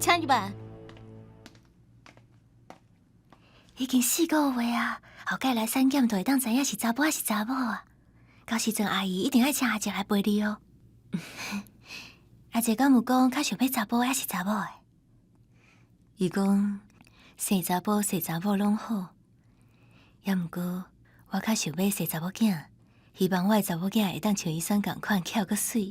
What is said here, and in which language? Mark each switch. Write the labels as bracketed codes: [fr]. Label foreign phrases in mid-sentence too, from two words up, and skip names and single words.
[nan] 办？已经4个月啊，后盖来产检就会当知影是查甫还是查某啊。到时阵阿姨一定爱请阿姐来陪你哦。阿姐敢有讲较想要查甫还是查某的？伊讲生查甫生查某拢好，也毋过我较想要生查某囝，希望我的查某囝会当像伊选共款巧搁水。